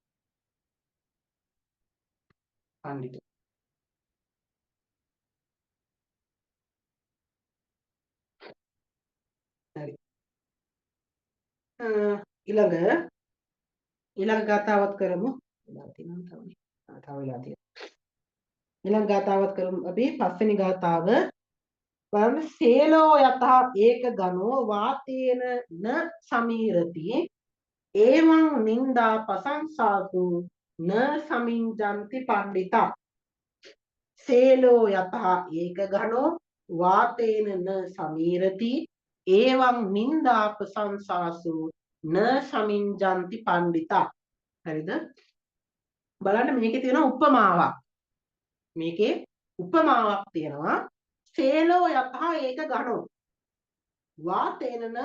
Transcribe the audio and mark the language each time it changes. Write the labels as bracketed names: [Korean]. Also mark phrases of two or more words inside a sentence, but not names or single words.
[Sinhala] පඬිත. හරි. ඊළඟ ගාතාවත් කරමු. ඊළඟ ගාතාවත් කරමු. අපි පස්වෙනි ගාතාව බලන්න [Pali] සේලෝ යතහ ඒක ගනෝ වාතේන න සමීරති එවං නින්දා පසංසාසු න සමින්ජන්ති පණ්ඩිතා. සේලෝ යතහ ඒක ගනෝ වාතේන න සමීරති එවං නින්දා ප්‍රශංසාසු න සමින්ජන්ති පණ්ඩිතා. හරිද? [Sinhala] බලන්න මේකේ තියෙන උපමාවක්. මේකේ උපමාවක් තියෙනවා. [Pali] සේලෝ යතහ ඒක ගනෝ වාතේන න සමීරති.